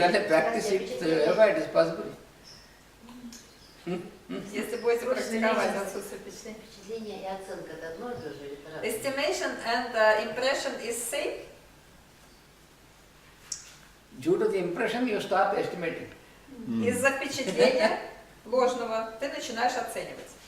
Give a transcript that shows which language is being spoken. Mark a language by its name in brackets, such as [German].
[English] regularly practice it, wherever it is possible. [Russian] Если будете практиковать отсутствие впечатлений. Впечатление и оценка это одно и то же или это разное? [English] Estimation and impression is same. Due to the impression, you start estimating. [Russian] Из-за впечатления ложного ты начинаешь оценивать.